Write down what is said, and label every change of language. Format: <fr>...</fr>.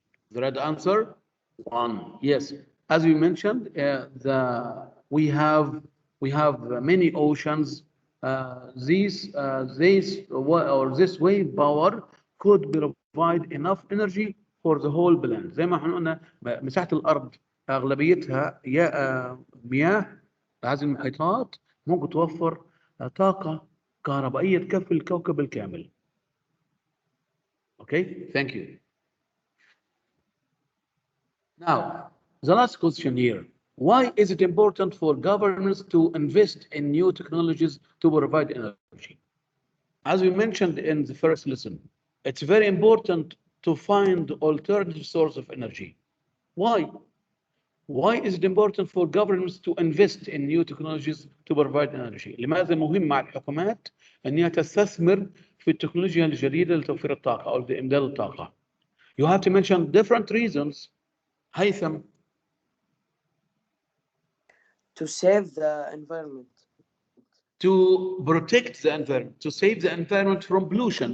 <en>The right answer 1. Yes, as we mentioned, we have many oceans. This wave power could provide enough energy for the whole planet.</en> <ar>زي ما احنا قلنا مساحة الأرض أغلبيتها مياه. هذه المحيطات ممكن توفر طاقة كهربائية تكفي الكوكب الكامل.</ar> <en>Okay, thank you. Now, the last question here. Why is it important for governments to invest in new technologies to provide energy? As we mentioned in the first lesson, it's very important to find alternative source of energy. Why? Why is it important for governments to invest in new technologies to provide energy?</en> <ar>لماذا مهم مع الحكومات أنها تستثمر في التكنولوجيا الجديدة لتوفير الطاقة أو لإمداد الطاقة?</ar> <en>You have to mention different reasons.</en> <ar>هيثم.</ar> <en>To save the environment. To protect the environment, to save the environment from pollution.</en>